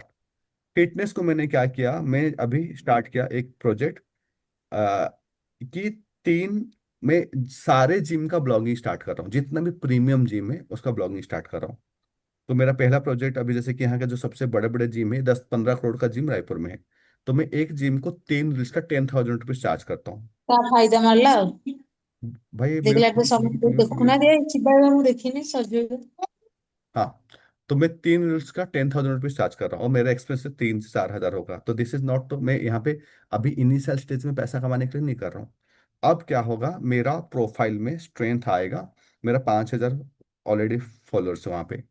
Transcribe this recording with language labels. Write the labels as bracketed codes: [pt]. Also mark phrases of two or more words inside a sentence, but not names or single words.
[hi] फिटनेस को मैंने क्या किया, मैं अभी स्टार्ट किया एक प्रोजेक्ट कि 3 में सारे जिम का ब्लॉगिंग स्टार्ट कर रहा हूँ, जितना भी [en] premium gym [hi] है उसका ब्लॉगिंग स्टार्ट कर रहा हूँ। तो मेरा पहला प्रोजेक्ट अभी, जैसे कि यहाँ का जो सबसे बड़े बड़े जिम है, 10-15 करोड़ का जिम रायपुर में है, तो मैं एक जिम को 3 रील्स का 10,000 [en] rupees charge [hi] करता हूँ। [or] ତା ଫାଇଦା ମାରିଲା ଆଉ [hi] भाई मेरे [or] ଦେଖିଲା [hi] को [or] ଠୁ ସମସ୍ତେ ଦେଖୁନାହାନ୍ତି ଏଇ ଚିବା ମୁଁ ଦେଖିନି ସଜେଇବେ। [hi] हाँ, तो मैं 3 रील्स का 10,000 [en] rupees charge [hi] कर रहा हूँ और मेरा एक्सपेंस 3 से 4 हजार होगा। तो [en] this is not, [hi] तो मैं यहाँ पे अभी [en] initial stage [hi] में पैसा कमाने के लिए नहीं कर रहा हूँ। अब क्या होगा, मेरा प्रोफाइल में स्ट्रेंथ आएगा। मेरा 5,000 [en] already followers [hi] है वहाँ पे।